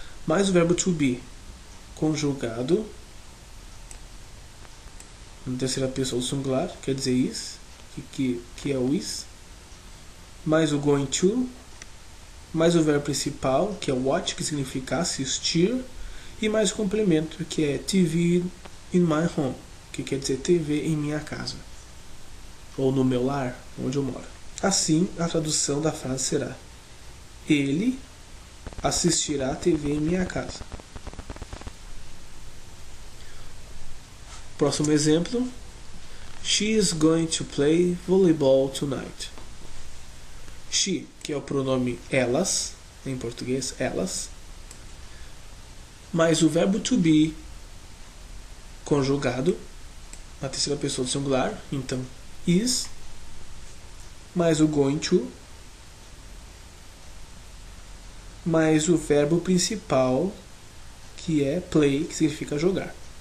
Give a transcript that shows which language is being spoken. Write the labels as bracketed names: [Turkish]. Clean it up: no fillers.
[Portuguese] Mais o verbo to be, conjugado na terceira pessoa do singular, quer dizer is, que é o is, mais o going to, mais o verbo principal, que é watch, que significa assistir, e mais o complemento, que é [English] TV in my home, [Portuguese] que quer dizer TV em minha casa, ou no meu lar, onde eu moro. Assim, a tradução da frase será: ele assistirá a TV em minha casa. Próximo exemplo: [English] she is going to play volleyball tonight. [Portuguese] She, que é o pronome elas, em português, elas, mais o verbo to be, conjugado na terceira pessoa do singular, então is, mais o going to, mais o verbo principal, que é play, que significa jogar.